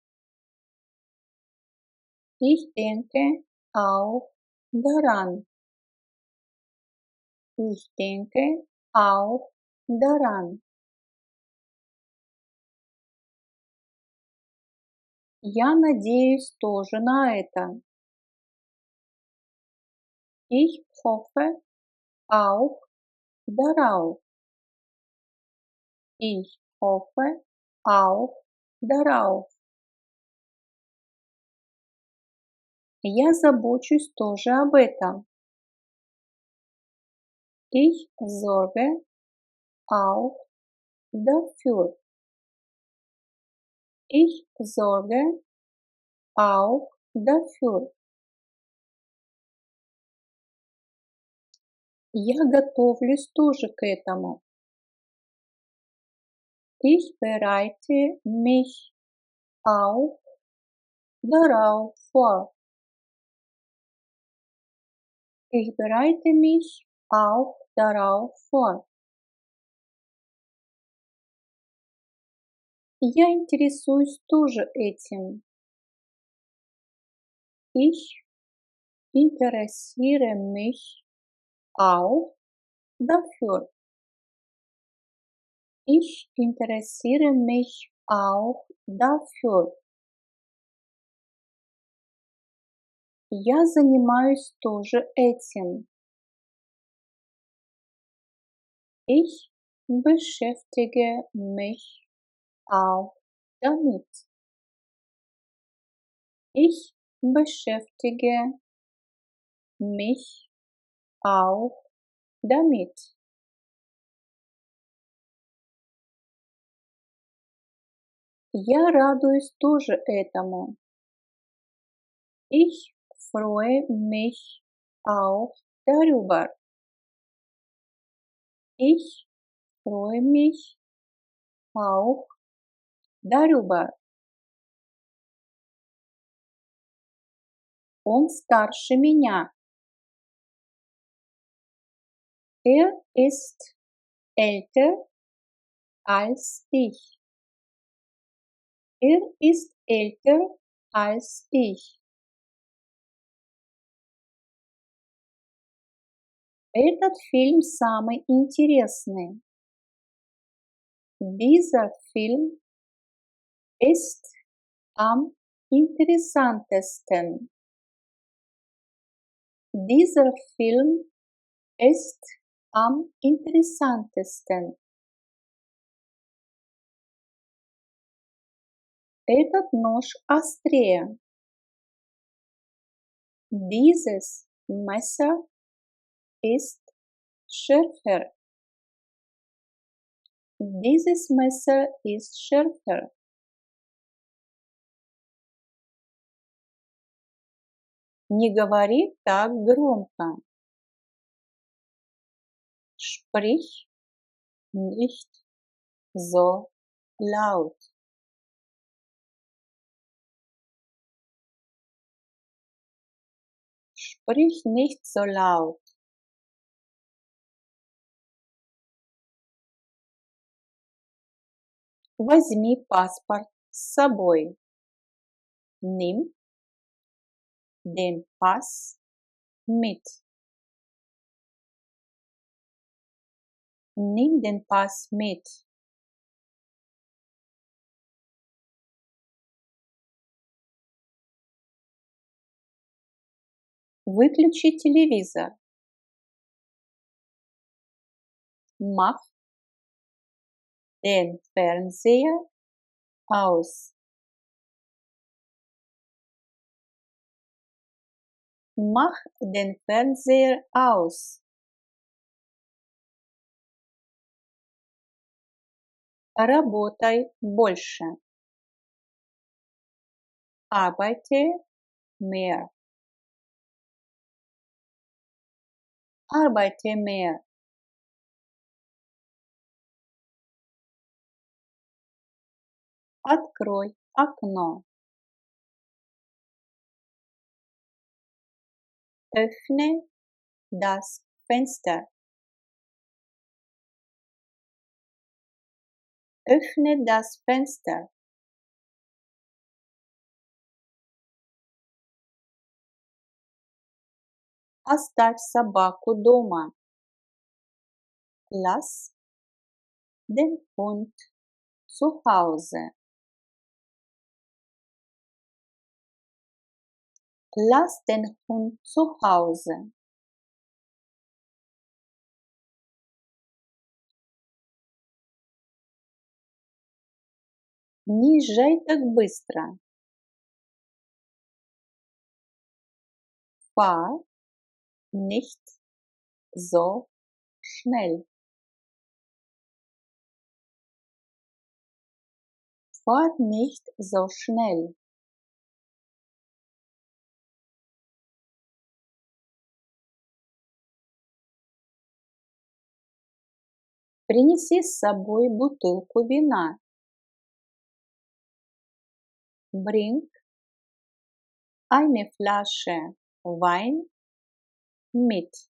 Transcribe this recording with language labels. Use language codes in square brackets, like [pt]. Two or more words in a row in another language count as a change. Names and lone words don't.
[de] Ich denke auch daran. Ich denke auch daran. [ru] Я надеюсь тоже на это. [de] Ich hoffe auch darauf. Ich hoffe auch darauf. [ru] Я забочусь тоже об этом. [de] Ich sorge auch dafür. Ich sorge auch dafür. [ru] Я готовлюсь тоже к этому. [de] Ich bereite mich auch darauf vor. Ich bereite mich auch darauf vor. [ru] Я интересуюсь тоже этим. [de] Ich interessiere mich auch dafür. Ich interessiere mich auch dafür. [ru] Я занимаюсь тоже этим. [de] Ich beschäftige mich auch damit. Ich beschäftige mich auch damit. [ru] Я радуюсь тоже этому. [de] Ich freue mich auch darüber. Ich freue mich auch darüber. [ru] Он старше меня. [de] Er ist älter als ich. Er ist älter als ich. [ru] Этот фильм самый интересный. [de] Dieser Film ist am interessantesten. Dieser Film ist am interessantesten. [ru] Этот нож острее. [de] Dieses Messer ist schärfer. Dieses Messer ist schärfer. [ru] Не говори так громко. [de] Sprich nicht so laut. Sprich nicht so laut. [ru] Возьми паспорт с собой. [de] Nimm den Pass mit. Nimm den Pass mit. [ru] Выключи телевизор. [de] Mach den Fernseher aus. Mach den Fernseher aus. [ru] Работай больше. [de] Arbeite mehr. Arbeite mehr. [ru] Открой окно. [de] Öffne das Fenster. Öffne das Fenster. [ru] Оставь собаку дома. [de] Lass den Hund zu Hause. Lass den Hund zu Hause. [ru] Не езжай так быстро. [de] Fahr nicht so schnell. Fahr nicht so schnell. [ru] Принеси с собой бутылку вина. [de] Bring eine Flasche Wein mit.